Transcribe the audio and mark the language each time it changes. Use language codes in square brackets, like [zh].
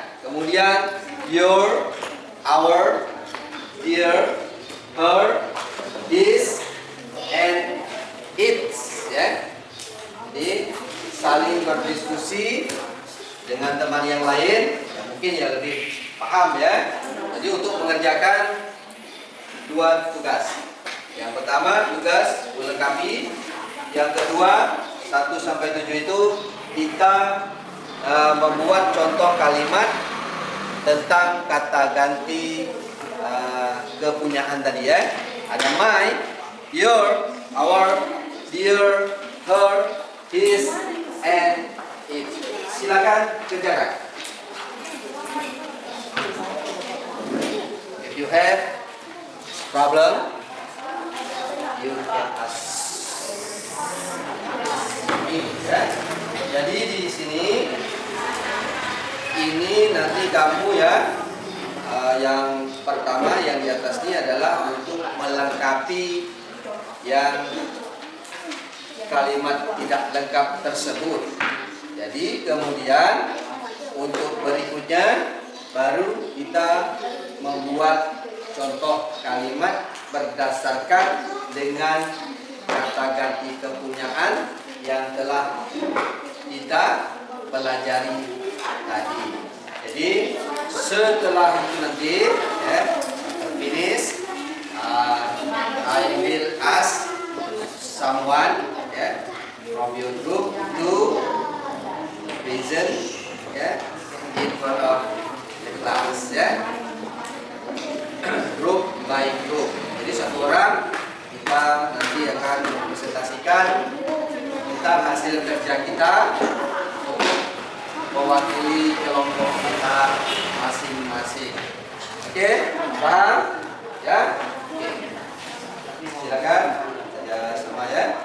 [id] Kemudian your, our, their, her, this, and its ya. Jadi saling berdiskusi dengan teman yang lain yang mungkin ya lebih paham ya. Jadi untuk mengerjakan 2 tugas. Yang pertama tugas melengkapi. Yang kedua 1 sampai 7 itu kita membuat contoh kalimat tentang kata ganti kepunyaan tadi ya. Ada my, your, our, their, her, his, and it. Silakan kerjakan. [en] If you have problem, you can ask me ya. [id] Jadi di sini ini nanti kamu ya, yang pertama yang di atas ini adalah untuk melengkapi yang kalimat tidak lengkap tersebut. Jadi kemudian untuk berikutnya baru kita membuat contoh kalimat berdasarkan dengan kata ganti kepunyaan yang telah kita pelajari tadi. Jadi setelah itu nanti [en] ya, finish, I will ask someone ya, from your group to present ya, in front of the class ya, group by group. [id] Jadi satu orang kita nanti akan presentasikan tentang hasil kerja kita mewakili kelompok kita masing-masing. Oke, paham? Ya? Oke. Silakan saja semua ya.